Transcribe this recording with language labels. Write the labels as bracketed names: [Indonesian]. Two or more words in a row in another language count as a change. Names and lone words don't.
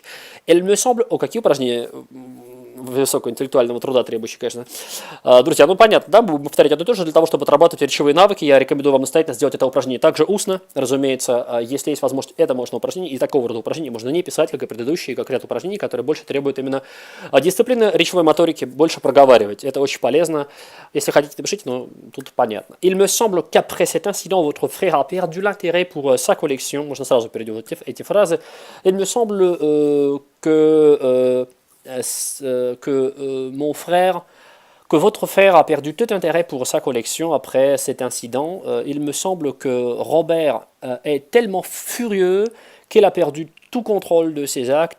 [French] Il me semble... [Russian] О, какие упражнения высокоинтеллектуального труда требующие, конечно. Друзья, ну понятно, да, мы будем повторять одно и то же для того, чтобы отрабатывать речевые навыки. Я рекомендую вам настоятельно сделать это упражнение также устно, разумеется. Если есть возможность, это можно упражнение, и такого рода упражнения можно не писать, как и предыдущие, как ряд упражнений, которые больше требуют именно дисциплины речевой моторики, больше проговаривать. Это очень полезно. Если хотите, напишите, но тут понятно. [French] Il me semble qu'après cet incident, votre frère a perdu l'intérêt pour sa collection. [Russian] Можно сразу перейти эти фразы. [French] Il me semble que votre frère a perdu tout intérêt pour sa collection après cet incident. Il me semble que Robert est tellement furieux qu'il a perdu tout contrôle de ses actes.